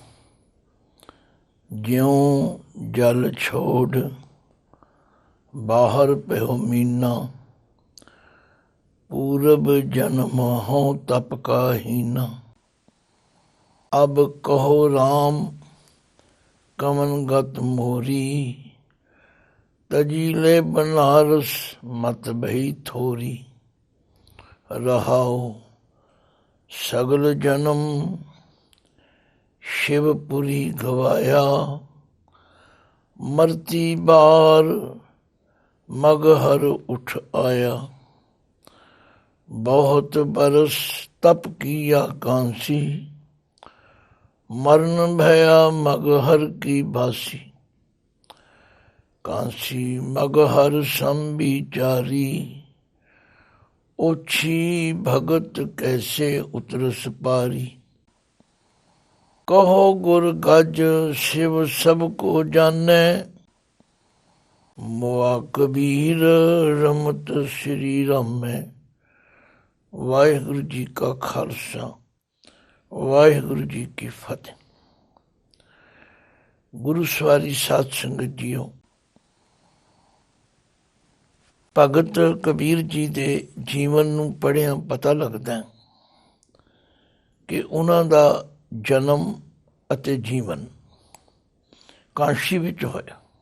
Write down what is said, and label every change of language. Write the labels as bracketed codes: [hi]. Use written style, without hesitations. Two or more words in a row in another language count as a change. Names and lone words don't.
[hi] ज्यों जल छोड़ बाहर प्यो मीना, पूरब जन्म हो तप का हीना। अब कहो राम कमन गत मोरी, तजीले बनारस मत भई थोरी। रहाओ सगल जन्म शिवपुरी गवाया, मरती बार मगहर उठ आया। बहुत बरस तप किया कांसी, मरण भया मगहर की बासी। कांसी मगहर संबिचारी, ओछी भगत कैसे उतरस पारी। कहो गुर गज शिव सबको जाने, मोआ कबीर रमत श्री रामै। [pa] ਵਾਹਿਗੁਰੂ ਜੀ ਕਾ ਖ਼ਾਲਸਾ, ਵਾਹਿਗੁਰੂ ਜੀ ਕੀ ਫ਼ਤਹਿ। ਗੁਰੂ ਸਵਾਰੀ ਸਾਧ ਸੰਗਤ ਜੀਓ, ਭਗਤ ਕਬੀਰ ਜੀ ਦੇ ਜੀਵਨ ਨੂੰ ਪੜ੍ਹਿਆਂ ਪਤਾ ਲੱਗਦਾ ਕਿ ਉਹਨਾਂ ਦਾ ਜਨਮ ਅਤੇ ਜੀਵਨ ਕਾਂਸ਼ੀ ਵਿੱਚ ਹੋਇਆ।